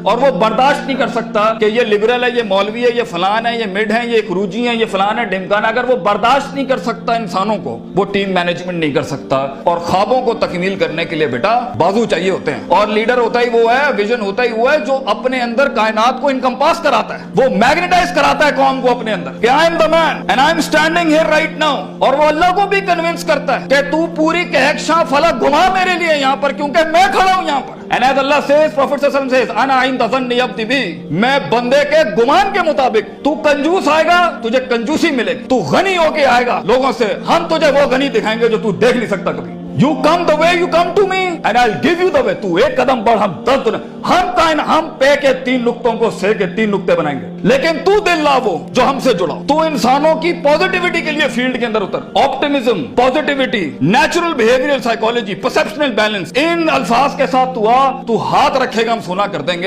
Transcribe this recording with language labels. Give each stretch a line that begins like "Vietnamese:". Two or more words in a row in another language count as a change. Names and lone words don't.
Hindi: और वो बर्दाश्त नहीं कर सकता कि ये लिबरल है, ये मौलवी है, ये फलान है, ये मिड है, ये खरूजी है, ये फलान है, डिमकान। अगर वो बर्दाश्त नहीं कर सकता इंसानों को, वो
English: team management
Hindi: नहीं कर सकता। और ख्वाबों को तकमील करने के लिए बेटा बाजू चाहिए होते हैं, और लीडर होता ही वो है, विजन होता ही वो है जो अपने अंदर कायनात को इनकम्पास कराता है, वो मैग्नेटाइज कराता है कौम को अपने अंदर कि
English: I am the man and I am standing here right now.
Hindi: और वो अल्लाह को भी कन्विंस करता है कि तू पूरी कहकशां फलक घुमा मेरे लिए यहाँ पर, क्योंकि मैं खड़ा हूं यहाँ पर।
English: And as Allah says, Prophet
Arabic: صلى الله عليه وسلم
English: says,
Arabic: "أنا عند ظن عبدي بي",
Hindi: मैं बंदे के गुमान के मुताबिक। तू कंजूस आएगा, तुझे कंजूसी मिलेगी। तू गनी होके आएगा लोगों से, हम तुझे वो गनी दिखाएंगे जो तू देख नहीं सकता कभी।
English: You come the way you come to me and I'll give you the way।
Hindi: तू एक कदम बढ़, हम 10 दुना। हम पे के 3 नुक्तों को से के 3 नुक्ते बनाएंगे, लेकिन तू दिल ला वो जो हमसे जुड़ा। तू इंसानों की पॉजिटिविटी के लिए फील्ड के अंदर उतर।
English: optimism, positivity, natural behavioral psychology, perceptional balance,
Hindi: इन अल्फाज के साथ तू आ, तू हाथ रखेगा हम सोना कर देंगे।